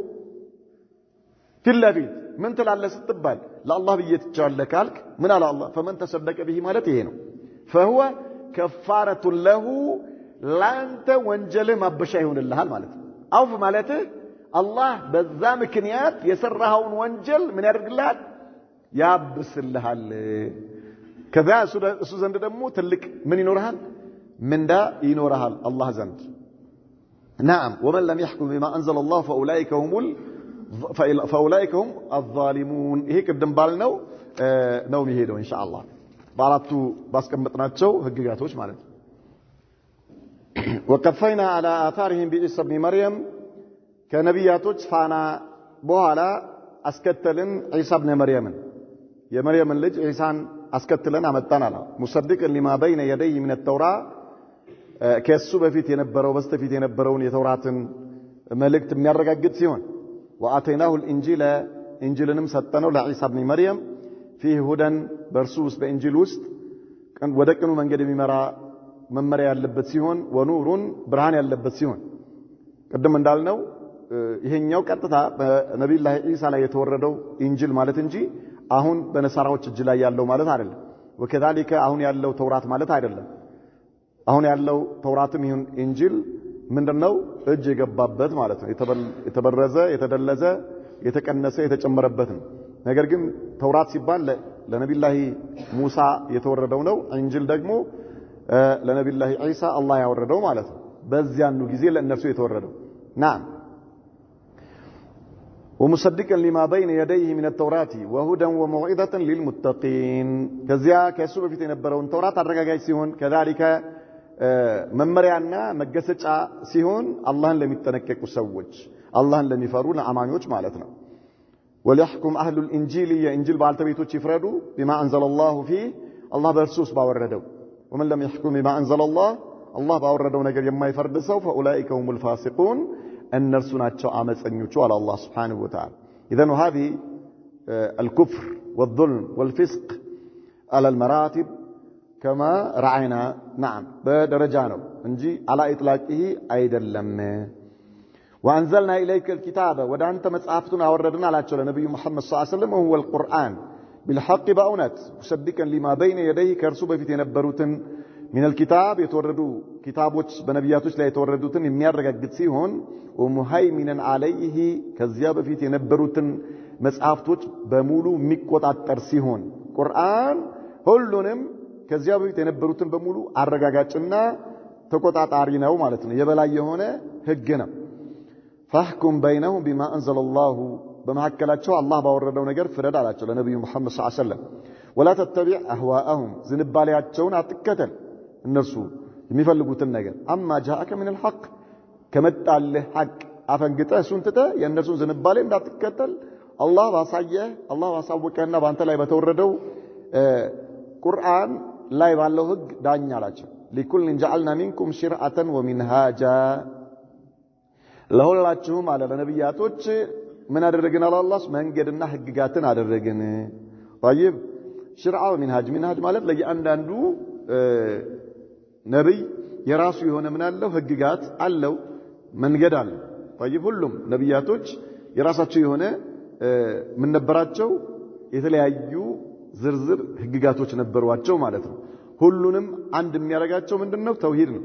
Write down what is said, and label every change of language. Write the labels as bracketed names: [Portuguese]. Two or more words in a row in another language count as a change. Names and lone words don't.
[Amharic] ፊለፊት ምን ትላለህ ስትባል ለአላህ ብዬ ትቻለህ ካልክ ምን አለ አላህ [Arabic] فمن تصدق به [Amharic] ማለት ይሄ ነው [Arabic] فهو كفارة له [Amharic] ላንተ ወንጀልህ ማበሻ ይሆንልሃል ማለት ነው አውፍ ማለት አላህ በዛ ምክንያት የሰራኸውን ወንጀል ምን ያደርግልሃል ያብስልሃል ከዛ እሱ ዘንድ ደግሞ ትልቅ ምን ይኖርሃል ምንዳ ይኖርሃል አላህ ዘንድ [Arabic] نعم ومن لم يحكم بما أنزل الله فأولئك هم الظالمون [Amharic] ይሄ ቅድም ባልነው ነው የሚሄደው ኢንሻአላህ በአራቱ ባስቀመጥናቸው ህግጋቶች ማለት ነው [Arabic] وقفينا على آثارهم بعيسى ابن مريم [Amharic] ከነቢያቶች ፋና በኋላ አስከተልን ዒሳ ኢብኑ መርየምን የመርየምን ልጅ ዒሳን አስከተለን አመጣናል ሙሰድቀን [Arabic] لما بين يديه من التوراة [Amharic] ከሱ በፊት የነበረው በስተፊት የነበረውን የተውራትን መልእክት የሚያረጋግጥ ሲሆን [Arabic] وآتيناه الإنجيل [Amharic] إنجيلንም ሰጠነው ለዒሳ ኢብኑ መርየም [Arabic] فيه هدى [Amharic] በርሱስ በኢንጂል ውስጥ ወደ ቅኑ መንገድ የሚመራ መመሪያ ያለበት ሲሆን ወኑሩን ብርሃን ያለበት ሲሆን ቀደም እንዳልነው ይሄኛው ቀጥታ በነብዩላህ ኢሳ ላይ የተወረደው ኢንጂል ማለት እንጂ አሁን በነሳራዎች እጅ ላይ ያለው ማለት አይደለም ወከዛሊከ አሁን ያለው ተውራት ማለት አይደለም አሁን ያለው ተውራትም ይሁን ኢንጂል ምንድነው እጅ የገባበት ማለት ነው የተበረዘ የተደለዘ የተቀነሰ የተጨመረበት ነው ነገር ግን ተውራት ሲባል ለነብዩላህ ሙሳ የተወረደው ነው ኢንጂል ደግሞ ለነብዩላህ ኢሳ አላህ ያወረደው ማለት ነው በዚያኑ ጊዜ ለእነርሱ የተወረደው نعم [Arabic] ومصدقا لما بين يديه من التوراة وهدى وموعظة للمتقين كذا كيسو [Amharic] በፊት የነበረውን ተውራት አረጋጋጭ ሲሆን [Arabic] كذلك [Amharic] መመሪያና መገሰጫ ሲሆን አላህን ለሚጠነቀቁ ሰዎች አላህን ለሚፈሩ ለአማኞች ማለት ነው [Arabic] وليحكم أهل الإنجيل [Amharic] የኢንጂል ባልተቤቶች ይፍረዱ [Arabic] بما أنزل الله فيه الله [Amharic] በርሱስ ባወረደው [Arabic] ومن لم يحكم بما أنزل الله [Amharic] ባወረደው ነገር የማይፈርድ ሰው [Arabic] فأولئك هم الفاسقون [Amharic] እነርሱ ናቸው አመፀኞቹ [Arabic] على الله سبحانه وتعالى إذن هذه الكفر والظلم والفسق على المراتب كما رأينا نعم بدرجة [Amharic] ነው እንጂ [Arabic] على إطلاقه አይደለም وأنزلنا إليك الكتاب ወደ [Amharic] አንተ መጽሐፍቱን አወረድን አላቸው ለነብዩ መሐመድ [Arabic] صلى الله عليه وسلم وهو القرآن بالحق بأونت مصدقا لما بين يديه [Amharic] ከርሱ በፊት የነበሩትን [Arabic] من الكتاب [Amharic] የተወረዱ ኪታቦች በነቢያቶች ላይ የተወረዱትን የሚያረጋግጥ ሲሆን [Arabic] ومهيمنا عليه [Amharic] ከዚያ በፊት የነበሩትን መጽሐፍቶች በሙሉ የሚቆጣጠር ሲሆን ቁርአን ሁሉንም ከዚያ በፊት የነበሩትን በሙሉ አረጋጋጭና ተቆጣጣሪ ነው ማለት ነው የበላይ የሆነ ህግ ነው [Arabic] فاحكم بينهم بما انزل الله [Amharic] በመሐከላቸው አላህ ባወረደው ነገር ፍረድ አላቸው ለነብዩ መሐመድ [Arabic] صلى الله عليه وسلم ولا تتبع اهواءهم [Amharic] ዝንባሌያቸውን አትከተል እነርሱ የሚፈልጉትን ነገር [Arabic] اما جاءك من الحق [Amharic] ከመጣልህ ሐቅ አፈንግጠህ እሱን ትተህ የእነርሱን ዝንባሌ እንዳትከተል አላህ ባሳወቀና በአንተ ላይ በተወረደው ቁርአን ላይ ባለው ህግ ዳኛ አላቸው [Arabic] لكل جعلنا منكم شرعة ومنهاجا [Amharic] ለሁላችሁም አለ ለነብያቶች ምን አደረግን አላህ መንገድና ህግጋትን አደረግን [Arabic] طيب شرع ومنهاج منهاج [Amharic] ማለት ለእያንዳንዱ ነብይ የራሱ የሆነ ምን አለው ህግጋት አለው መንገድ አለ طيب ሁሉም ነብያቶች የራሳቸው የሆነ ምን ነበራቸው የተለያዩ ዝርዝር ህግጋቶች ነበርዋቸው ማለት ነው ሁሉንም አንድ የሚያረጋቸው ምንድነው ተውሂድ ነው